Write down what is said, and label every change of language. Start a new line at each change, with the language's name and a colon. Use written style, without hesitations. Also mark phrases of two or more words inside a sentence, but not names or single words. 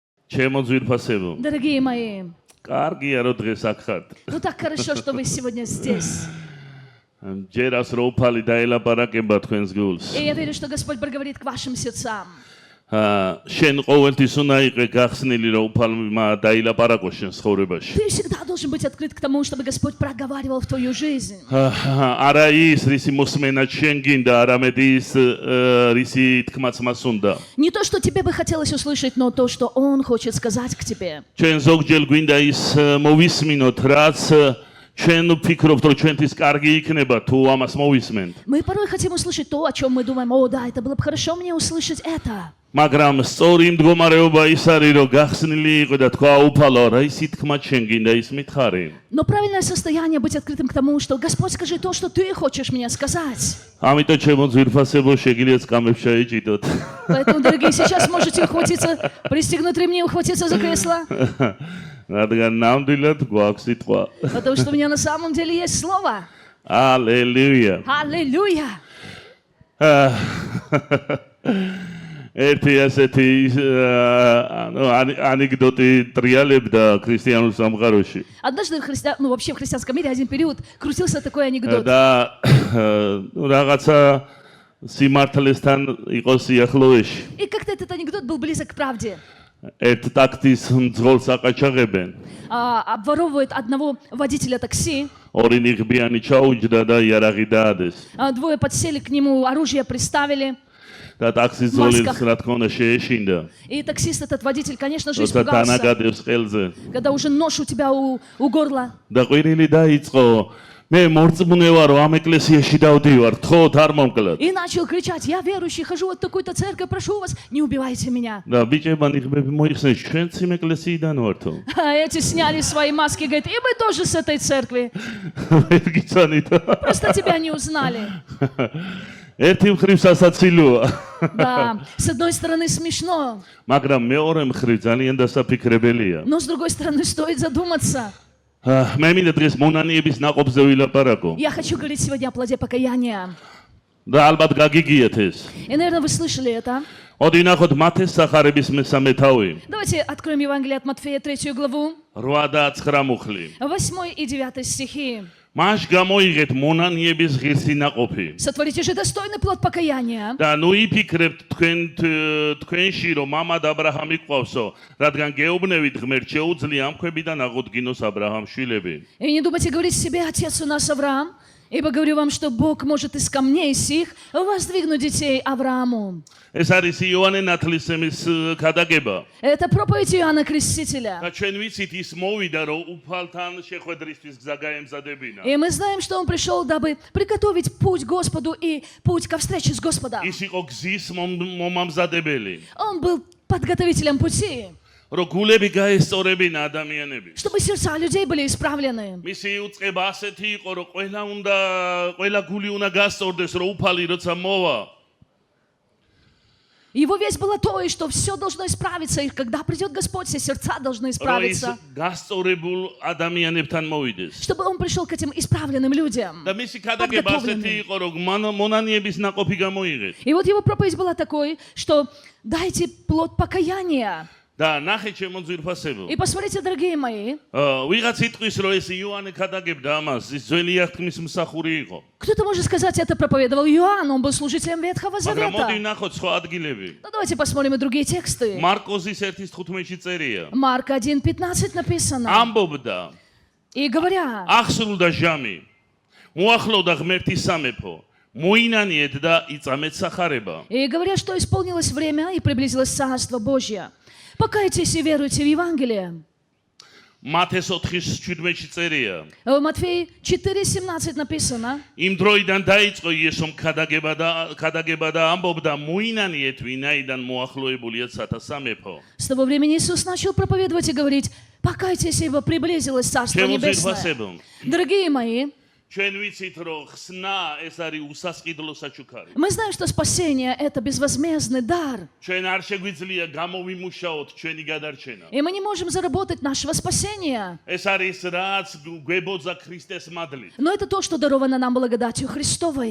Georgian: Чему ძვირფასებო?
Russian: Дорогие мои,
Georgian: კარგია რომ დღეს აქ ხართ.
Russian: ну так хорошо, что вы сегодня здесь.
Georgian: ჯერას რო უფალი დაელაპარაკება თქვენს გულს.
Russian: И я верю, что Господь проговорит к вашим сердцам.
Georgian: შენ ყოველთვის უნდა იყე გახსნილი რომ უფალმა დაილაპარაკოს შენ ცხოვრებაში.
Russian: Ты всегда должен быть открыт к тому, чтобы Господь проговаривал в твою жизнь.
Georgian: არა ის რისი მოსმენა შენ გინდა, არამედ ის რისი თქმაც მას უნდა.
Russian: Не то, что тебе бы хотелось услышать, но то, что Он хочет сказать к тебе.
Georgian: ჩვენ ზოგჯერ გვინდა ის მოვისმინოთ, რაც ჩვენ ვფიქრობთ, რომ ჩვენთვის კარგი იქნება თუ ამას მოვისმენთ.
Russian: Мы порой хотим услышать то, о чем мы думаем, о, да, это было бы хорошо мне услышать это.
Georgian: მაგრამ სწორი მდგომარეობა ის არის, რომ გახსნილი იყო და თქვა უფალო, რა ისი თქმა შენ გინდა ის მითხარი.
Russian: Но правильное состояние быть открытым к тому, что Господь, скажи то, что Ты хочешь мне сказать.
Georgian: ამიტომ ჩემო ძვირფასებო შეგიძლიათ კამებს შეიჭიდოთ.
Russian: Поэтому, дорогие, сейчас можете ухватиться, пристегнуть ремни, ухватиться за кресло.
Georgian: რადგან ნამდვილად გვაქვს სიტყვა.
Russian: Потому что у меня на самом деле есть слово.
Georgian: ალელუია.
Russian: Аллилуйя.
Georgian: ერთი ასეთი ანეკდოტი ტრიალებდა ქრისტიანულ სამყაროში.
Russian: Однажды вообще в христианском мире один период крутился такой анекдот.
Georgian: და რაღაცა სიმართლესთან იყო სიახლოვეში.
Russian: И как-то этот анекдот был близок к правде.
Georgian: ერთ ტაქსის მძღოლს აყაჩაღებენ.
Russian: Обворовывают одного водителя такси.
Georgian: ორი ნიღბიანი ჩაუჯდა და იარაღი დაადეს.
Russian: Двое подсели к нему, оружие приставили.
Georgian: და ტაქსის ძღოლს რა თქმა უნდა შეეშინდა.
Russian: И таксист, этот водитель, конечно же,
Georgian: როცა
Russian: испугался.
Georgian: თანაგადებს ყელზე.
Russian: Когда уже нож у тебя у горла.
Georgian: და ყვირილი დაიწყო. მე მორწმუნე ვარ, რომ ამ ეკლესიაში დავდივარ, თხოთ არ მომკლათ.
Russian: И начал кричать: я верующий, хожу в такую-то церковь, прошу вас, не убивайте меня.
Georgian: და ბიჭებმა ნიღბები მოიხსნეს, ჩვენც იმ ეკლესიიდან ვართო.
Russian: А эти сняли свои маски, говорят: и мы тоже с этой церкви.
Georgian: ვერ გიცანით.
Russian: Просто тебя не узнали.
Georgian: ერთი მხრივ სასაცილოა.
Russian: Да, с одной стороны смешно,
Georgian: მაგრამ მეორე მხრივ ძალიან დასაფიქრებელია.
Russian: но с другой стороны стоит задуматься.
Georgian: მე მინდა დღეს მონანიების ნაყოფზე ვილაპარაკო.
Russian: Я хочу говорить сегодня о плоде покаяния.
Georgian: და ალბათ გაგიგიათ ეს.
Russian: И, наверное, вы слышали это.
Georgian: ოდი ნახოთ მათეს სახარების მესამე თავი.
Russian: Давайте откроем Евангелие от Матфея, 3 главу,
Georgian: 8 და 9 მუხლი.
Russian: 8 и 9 стихи.
Georgian: მაშ გამოიღეთ მონანიების ღირსი ნაყოფი.
Russian: Сотворите же достойный плод покаяния.
Georgian: და ნუ იფიქრებთ თქვენში რომ მამად აბრაჰამი ყავსო, რადგან გეუბნებით ღმერთ შეუძლია ამ ქვებიდან აღუდგინოს აბრაჰამს შვილები.
Russian: И не думайте говорить себе: отец у нас Авраам, ибо говорю вам, что Бог может из камней сих воздвигнуть детей Аврааму.
Georgian: ეს არის იოანე ნათლისმცემლის ქადაგება.
Russian: Это проповедь Иоанна Крестителя.
Georgian: და ჩვენ ვიცით ის მოვიდა რომ უფალთან შეხვედრისთვის გზა გაემზადებინა.
Russian: И мы знаем, что он пришел, дабы приготовить путь Господу и путь ко встрече с Господом.
Georgian: ის იყო გზის მომამზადებელი.
Russian: Он был подготовителем пути,
Georgian: რომ გულები გაესწორებინა ადამიანები.
Russian: чтобы сердца людей были исправлены.
Georgian: მისი უწყება ასეთი იყო რომ ყველა გული უნდა გასწორდეს რომ უფალი როცა მოვა.
Russian: Его весть была то, что все должно исправиться, и когда придет Господь, все сердца должны исправиться,
Georgian: გასწორებულ ადამიანებთან მოვიდეს.
Russian: чтобы он пришел к этим исправленным людям.
Georgian: და მისი ქადაგება ასეთი იყო რომ მონანიების ნაყოფი გამოიღეთ.
Russian: И вот его проповедь была такой, что дайте плод покаяния.
Georgian: და ნახეთ ჩემო ძვირფასებო.
Russian: И посмотрите, дорогие мои,
Georgian: ვიღაც იტყვის რომ ეს იოანე ქადაგებდა ამას, ის ძველი აღთქმის მსახური იყო.
Russian: кто-то может сказать, это проповедовал Иоанн, он был служителем Ветхого
Georgian: მაგრამ მოდი
Russian: Завета.
Georgian: ნახოთ სხვა ადგილები.
Russian: Ну давайте посмотрим и другие тексты.
Georgian: მარკოზის 1:15-ში წერია.
Russian: Марка 1:15 написано.
Georgian: ამბობდა,
Russian: И говоря,
Georgian: ახსრულდა ჟამი, მოახლოვდა ღმერთის სამეფო, მოინანიეთ და იწამეთ სახარება.
Russian: и говоря, что исполнилось время и приблизилось Царство Божье. Покайтесь и веруйте в Евангелие.
Georgian: მათეს 4:17-ში წერია.
Russian: В Матфея 4:17 написано.
Georgian: იმ დროიდან დაიწყო იესომ ქადაგება და ამბობდა, მოინანიეთ ვინაიდან მოახლოებულია სათასამეფო.
Russian: С того времени Иисус начал проповедовать и говорить: покайтесь, ибо приблизилось Царство Небесное. Дорогие мои,
Georgian: ჩვენ ვიცით რომ ხსნა ეს არის უსასყიდლო საჩუქარი.
Russian: Мы знаем, что спасение – это безвозмездный дар.
Georgian: ჩვენ არ შეგვიძლია გამოვიმუშაოთ ჩვენი გადარჩენა.
Russian: И мы не можем заработать нашего спасения.
Georgian: ეს არის რაც გვებოძა ქრისტეს მადლით.
Russian: Но это то, что даровано нам благодатью Христовой.